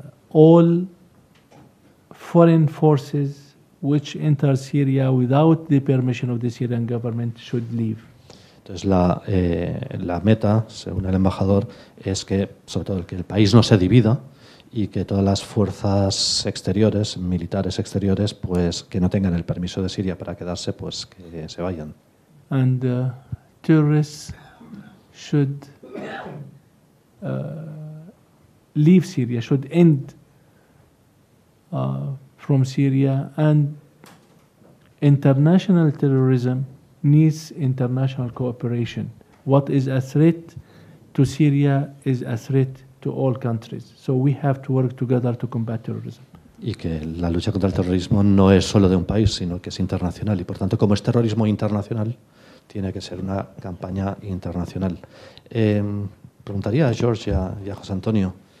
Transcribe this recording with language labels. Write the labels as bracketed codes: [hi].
[en] All foreign forces which enter Syria without the permission of the Syrian government should leave. [es] Entonces la meta, según el embajador, es que sobre todo que el país no se divida y que todas las fuerzas exteriores, militares exteriores, pues que no tengan el permiso de Siria para quedarse, pues que se vayan. [en] And terrorists should leave Syria, should end from Syria, and international terrorism needs international cooperation. What is a threat to Syria is a threat to all countries. So we have to work together to combat terrorism. [es] Y que la lucha contra el terrorismo no es solo de un país, sino que es internacional. Y por tanto, como es terrorismo internacional, tiene que ser una campaña internacional. Preguntaría a George y a José Antonio,